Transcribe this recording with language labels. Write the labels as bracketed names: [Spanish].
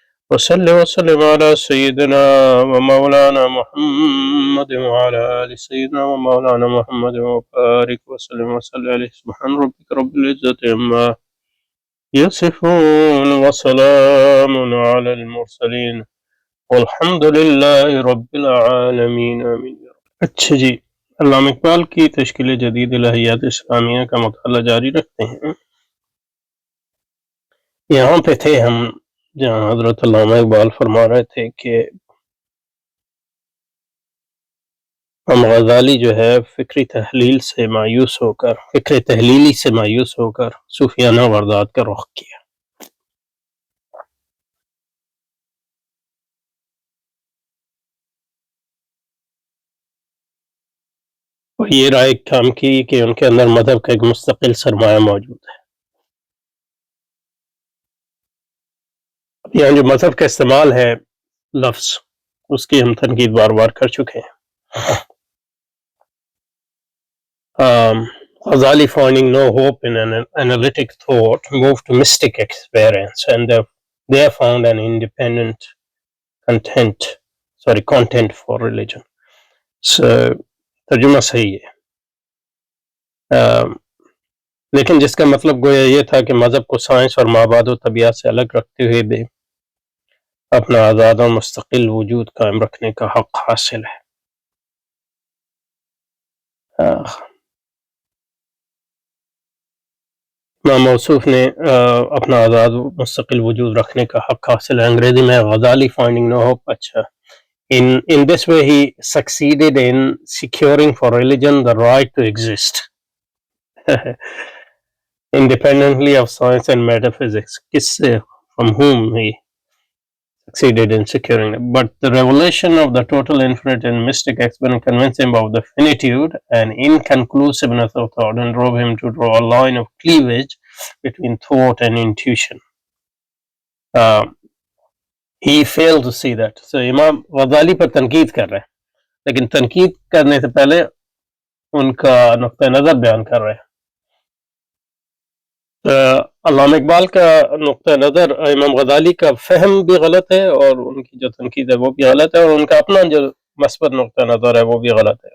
[Arabic] وصل وسلم على سيدنا ومولانا محمد وعلى آل سيدنا ومولانا محمد وبارك وسلم وسلم عليه. سبحان ربك رب العزة عما يصفون وسلام على المرسلين والحمد لله رب العالمین آمین. [Urdu] اچھا جی، علامہ اقبال کی تشکیل جدید الہیات اسلامیہ کا مطالعہ جاری رکھتے ہیں. یہاں پہ تھے ہم جہاں حضرت علامہ اقبال فرما رہے تھے کہ ہم غزالی جو ہے فکری تحلیل سے مایوس ہو کر فکر تحلیلی سے مایوس ہو کر صوفیانہ واردات کا رخ کیا. اور یہ رائے کام کی کہ ان کے اندر مذہب کا ایک مستقل سرمایہ موجود ہے. یہاں جو مذہب کا استعمال ہے لفظ، اس کی ہم تنقید بار بار کر چکے ہیں. [English] Ghazali, finding no hope in an analytic thought, moved to mystic experience, and they found an independent content for religion. So, [Urdu] ترجمہ صحیح ہے. لیکن جس کا مطلب گویا یہ تھا کہ مذہب کو سائنس اور مابعد و طبیعت سے الگ رکھتے ہوئے بھی اپنا آزاد اور مستقل وجود قائم رکھنے کا حق حاصل ہے. امام موصوف نے اپنا آزاد مستقل وجود رکھنے کا حق حاصل ہے. انگریزی میں [English] Ghazali finding no hope. [Urdu] اچھا. [English] In this way he succeeded in securing for religion the right to exist independently of science and metaphysics. From whom he succeeded in securing it. But the revelation of the total infinite and mystic experience convinced him of the finitude and inconclusiveness of thought and drove him to draw a line of cleavage between thought and intuition. He failed to see that. So [Urdu] امام غزالی پر تنقید کر رہے ہیں، لیکن تنقید کرنے سے پہلے ان کا نقطہ نظر بیان کر رہے ہیں. علامہ اقبال کا نقطہ نظر امام غزالی کا فہم بھی غلط ہے اور ان کی جو تنقید ہے وہ بھی غلط ہے، اور ان کا اپنا جو مثبت نقطہ نظر ہے وہ بھی غلط ہے.